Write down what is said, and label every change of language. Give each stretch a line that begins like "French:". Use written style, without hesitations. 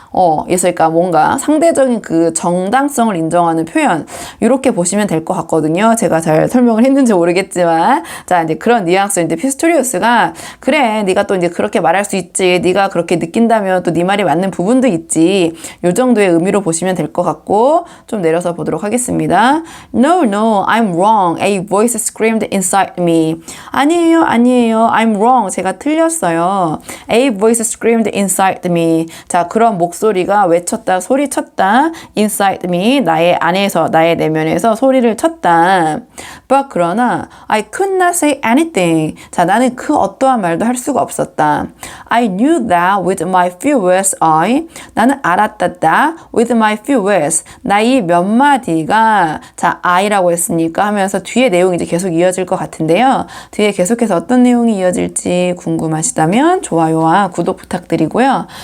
Korean: 그러니까 뭔가 상대적인 그 정당성을 인정하는 표현, 이렇게 보시면 될 것 같거든요. 제가 잘 설명을 했는지 모르겠지만, 자, 이제 그런 뉘앙스인데 피스토리우스가 그래, 네가 또 이제 그렇게 말할 수 있지, 네가 그렇게 느낀다면 또 네 말이 맞는 부분도 있지, 요 정도의 의미로 보시면 될 것 같고, 좀 내려서 보도록 하겠습니다.
English: No, I'm wrong. A voice screamed inside me.
Korean: 아니에요,
English: I'm wrong.
Korean: 제가 틀렸어요.
English: A voice screamed inside me.
Korean: 자, 그런 목소리가 외쳤다, 소리쳤다.
English: inside me,
Korean: 나의 안에서, 나의 내면에서 소리를 쳤다.
English: But
Korean: 그러나
English: I could not say anything.
Korean: 자, 나는 그 어떠한 말도 할 수가 없었다.
English: I knew that with my few words
Korean: 나는 알았다
English: that with my few words
Korean: 나의 몇 마디가, 자, I라고 했으니까 하면서 뒤에 내용이 이제 계속 이어질 것 같은데요. 뒤에 계속해서 어떤 내용이 이어질지 궁금하시다면 좋아요와 구독 부탁드리고요.